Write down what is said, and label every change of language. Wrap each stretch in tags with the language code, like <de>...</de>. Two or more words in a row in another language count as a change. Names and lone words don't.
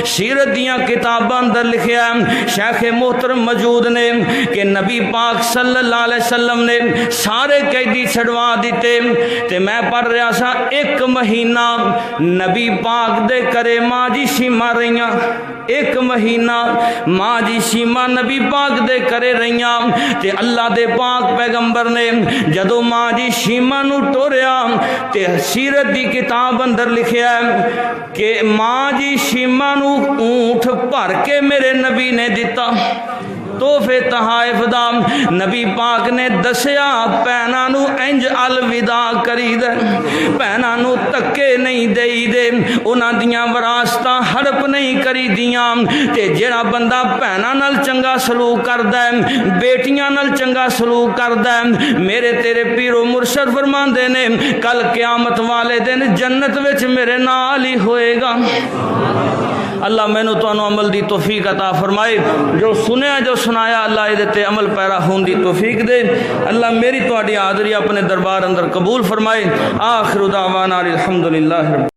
<pa>سیرت دیاں کتاباں اندر لکھیا ہے شیخ محترم موجود نے کہ نبی پاک</pa> <ar>صلی اللہ علیہ وسلم</ar> <pa>نے سارے قیدی چھڑوا دیتے تے میں پڑھ رہا سا ایک مہینہ نبی پاک دے کرے ماں جی شیما رہیاں، ایک مہینہ ماں جی شیما نبی پاک دے کرے رہیاں تے اللہ دے پاک پیغمبر نے جدو ماں جی شیما نو ٹوریا تے سیرت دی کتاب اندر لکھیا ہے کہ ماں جی شیما نو اونٹ بھر کے میرے نبی نے دیتا تحفے تحائف دا۔ نبی پاک نے دسیا بہناں نو انج الوداع کری دے، بہناں نو تکے نہیں دئی دے، انہاں دیاں وراثتاں ہڑپ نہیں کری دیاں تے جڑا بندہ بہناں نال چنگا سلوک کردا ہے، بیٹیاں نال چنگا سلوک کردا ہے، میرے تیرے پیر و مرشد فرماندے نے کل قیامت والے دن جنت وچ میرے نال ہی ہوئے گا۔ اللہ مینوں تانوں عمل دی توفیق عطا فرمائے، جو سنیا جو سنایا اللہ دے تے عمل پیرا ہون دی توفیق دے۔ اللہ میری تہاڈی حاضری اپنے دربار اندر قبول فرمائے۔</pa> <ar>آخر دعوانا الحمدللہ۔</ar>